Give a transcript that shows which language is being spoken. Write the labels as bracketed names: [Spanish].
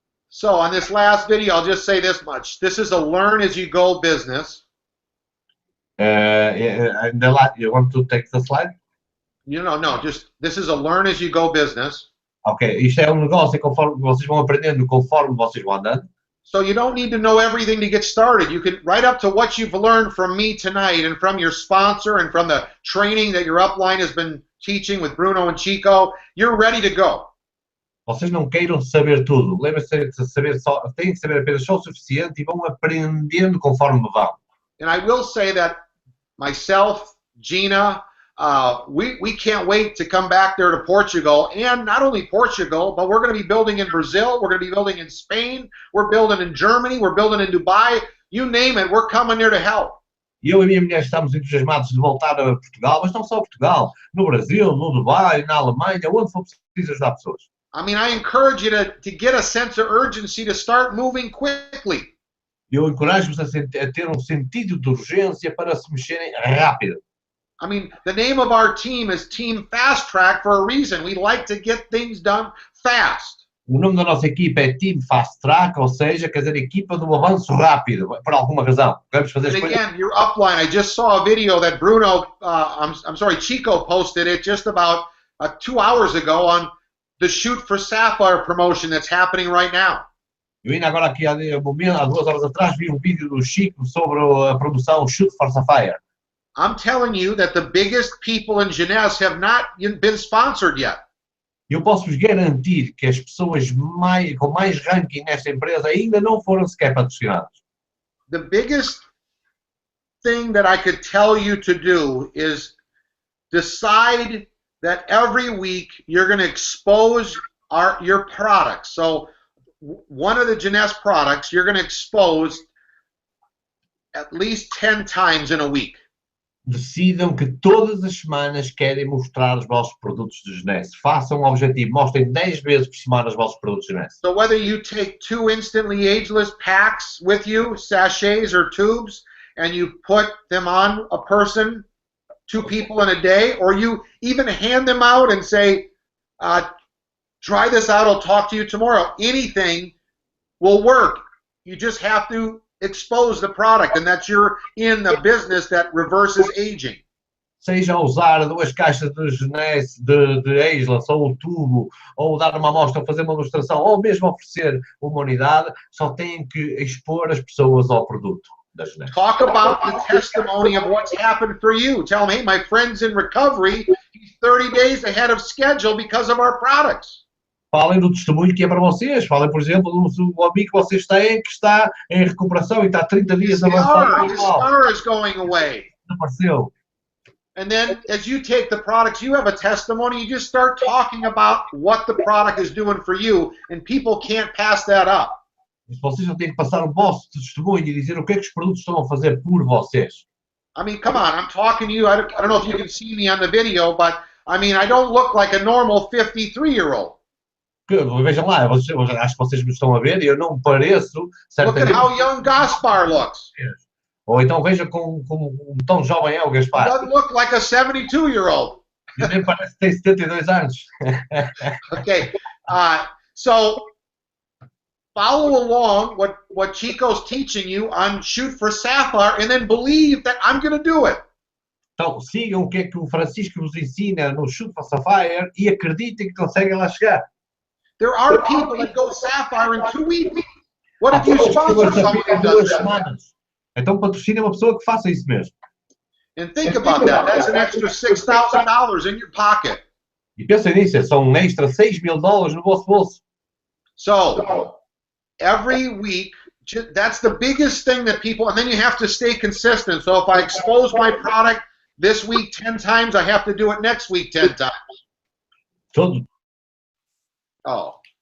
[English] So, on this last video, I'll just say this much. This is a learn-as-you-go business. You want to take the slide? No, just this is a learn-as-you-go business. [Portuguese] Ok, isto é um negócio conforme vocês vão aprendendo, conforme vocês vão andando. [English] So you don't need to know everything to get started. You can, right up to what you've learned from me tonight and from your sponsor and from the training that your upline has been teaching with Bruno and Chico, you're ready to go. [Portuguese] Vocês não queiram saber tudo. Lembrem-se de saber só, têm que saber apenas só o suficiente e vão aprendendo conforme vão. [English] And I will say that myself, Gina, we can't wait to come back there to Portugal, and not only Portugal, but we're going to be building in Brazil, we're going to be building in Spain, we're building in Germany, we're building in Dubai, you name it, we're coming there to help. [Portuguese] Eu e a minha mulher estamos entusiasmados de voltar a Portugal, mas não só a Portugal, no Brasil, no Dubai, na Alemanha, onde for preciso ajudar pessoas. [English] I mean, I encourage you to get a sense of urgency to start moving quickly. [Portuguese] Eu encorajo-vos a ter um sentido de urgência para se mexerem rápido. [English] I mean, the name of our team is Team Fast Track for a reason. We like to get things done fast. [Portuguese] O nome da nossa equipa é Team Fast Track, ou seja, quer dizer, equipa do avanço rápido, por alguma razão. Vamos fazer [English] and again, your upline, I just saw a video that Bruno, I'm sorry, Chico posted it just about 2 hours ago on the Shoot for Sapphire promotion that's happening right now. [Portuguese] Eu ainda agora aqui há 2 horas atrás vi um vídeo do Chico sobre a produção Shoot for Sapphire. [English] I'm telling you that the biggest people in Jeunesse have not been sponsored yet. [Portuguese] Eu posso vos garantir que as pessoas com mais ranking nesta empresa ainda não foram sequer patrocinadas. [English] The biggest thing that I could tell you to do is decide that every week you're going to expose your products. So one of the Jeunesse products you're going to expose at least 10 times in a week. [Portuguese] decidam que todas as semanas querem mostrar os vossos produtos de Jeunesse. Façam um objetivo, mostrem 10 vezes por semana os vossos produtos de Jeunesse. [English] So whether you take 2 instantly ageless packs with you, sachets or tubes, and you put them on a person, 2 people in a day, or you even hand them out and say, try this out, I'll talk to you tomorrow. Anything will work. You just have to expose the product, and that you're in a business that reverses aging. [Portuguese] Seja usar 2 caixas de Jeunesse, de Ageless, ou o tubo, ou dar uma amostra, ou fazer uma ilustração, ou mesmo oferecer uma unidade, só têm que expor as pessoas ao produto da Jeunesse. [English] Talk about the testimony of what's happened for you. Tell them, hey, my friend's in recovery. He's 30 days ahead of schedule because of our products. [Portuguese] Falem do testemunho que é para vocês. Falem, por exemplo, do amigo que vocês têm que está em recuperação e está 30 dias avançado. [English] His scar is going away. [Portuguese] Desapareceu. [English] And then as you take the products, you have a testimony, you just start talking about what the product is doing for you, and people can't pass that up. [Portuguese] Mas vocês não têm que passar o vosso testemunho e dizer o que é que os produtos estão a fazer por vocês. [English] I mean, come on, I'm talking to you. I don't know if you can see me on the video, but I mean, I don't look like a normal 53-year-old. [Portuguese] Vejam lá, acho que vocês me estão a ver e eu não pareço certamente. [English] Look at how young Gaspar looks. [Portuguese] Ou então veja como tão jovem é o Gaspar. [English] He doesn't look like a 72-year-old. [Portuguese] Ele nem parece que tem 72 anos. [English] Okay, so follow along what Chico's teaching you on Shoot for Sapphire, and then believe that I'm going to do it. [Portuguese] Então sigam o que é que o Francisco vos ensina no Shoot for Sapphire e acreditem que conseguem lá chegar. [English] There are people that go Sapphire in 2 weeks. What if you sponsor someone that does that? [Portuguese] Então patrocina uma pessoa que faça isso mesmo. [English] And think about that. That's an extra $6,000 in your pocket. [Portuguese] E pensem nisso, são um extra $6.000 no vosso bolso. [English] So every week, that's the biggest thing that people, and then you have to stay consistent. So if I expose my product this week 10 times, I have to do it next week 10 times. [Portuguese] Todo. Oh.